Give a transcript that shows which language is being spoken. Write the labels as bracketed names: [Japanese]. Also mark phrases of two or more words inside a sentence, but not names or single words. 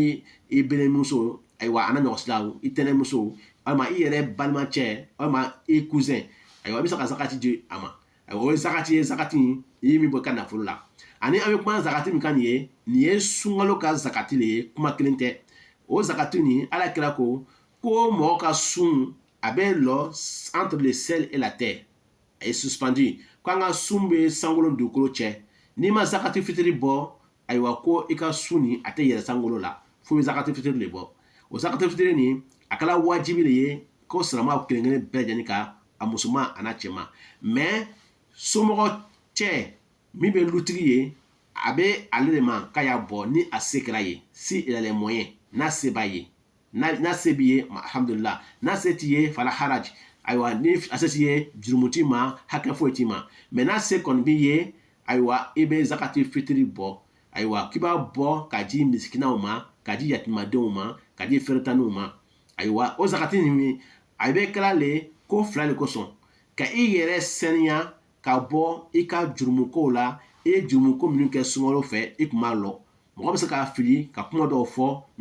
[Bambara] i beremuso ayiwa a na ɲɔgɔnsilaw i tɛnɛmuso walima i yɛrɛ balimacɛ walima i cousin ayiwa i bɛ se ka zakati di a ma ayiwa o ye zakati ye zakati i ye min bɔ i ka nafolo la ani an bɛ kuma zakati min kan nin ye sunkalo ka zakati le ye kuma kelen tɛ o zakati nin ala kira ko mɔgɔ ka sun a bɛ lɔ [French] entre le ciel et la terre [Bambara] a ye suspendu k'an ka sun bɛ sankolo dugukolo cɛ n'i ma zakati fitiri bɔ ayiwa ko i ka sun nin a tɛ yɛlɛ sankolo la fo bɛ zakati fitiri de bɔ o zakati fitiri nin a kɛra wajibi de ye ko silamɛw kelen kelen bɛɛ lajɛlen ka a musoman a n'a cɛman mais somɔgɔ cɛ min bɛ lutigi ye a bɛ ale de ma k'a y'a bɔ ni a se kɛra ye [French] si il a les moyens [Bambara] n'a se b'a ye n'a se b'i ye alhamdulillah n'a se t'i ye [Arabic] فلا حرج [Bambara] ayiwa ni a se t'i ye jurumu t'i ma hakɛ foyi t'i ma mais n'a se kɔni b'i ye ayiwa i bɛ zakati fitiri bɔ ayiwa k'i b'a bɔ k'a di misikinaw ma k'a di yatimadenw ma k'a di feretanniw ma ayiwa o zakati nin a bɛ kɛra le ko fila de kosɔn ka i yɛrɛ saniya ka bɔ i ka jurumukow la i ye jurumuko minnu kɛ sunkalo fɛ i kun b'a lɔ mɔgɔ bɛ se k'a fili ka kuma dɔw fɔ min